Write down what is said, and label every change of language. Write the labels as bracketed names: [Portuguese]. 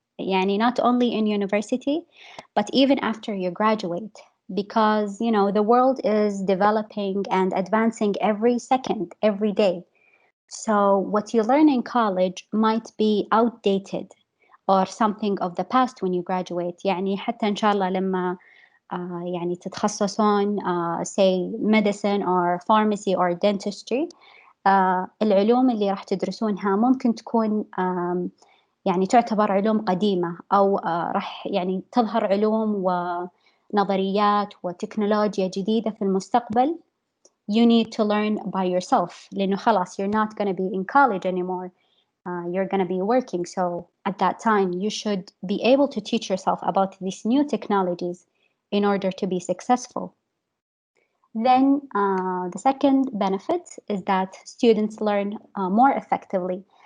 [Arabic] Yani [English] not only in university, but even after you graduate, because the world is developing and advancing every second, every day. So what you learn in college might be outdated or something of the past when you graduate. [Arabic] يعني حتى إن شاء الله لما يعني تتخصصون [English] say medicine or pharmacy or dentistry. [Arabic] العلوم اللي راح تدرسونها ممكن تكون يعني تعتبر علوم قديمة أو راح يعني تظهر علوم ونظريات وتكنولوجيا جديدة في المستقبل. [English] You need to learn by yourself [Arabic] لأنه خلاص [English] you're not going to be in college anymore. You're going to be working. So at that time, you should be able to teach yourself about these new technologies in order to be successful. Then the second benefit is that students learn more effectively.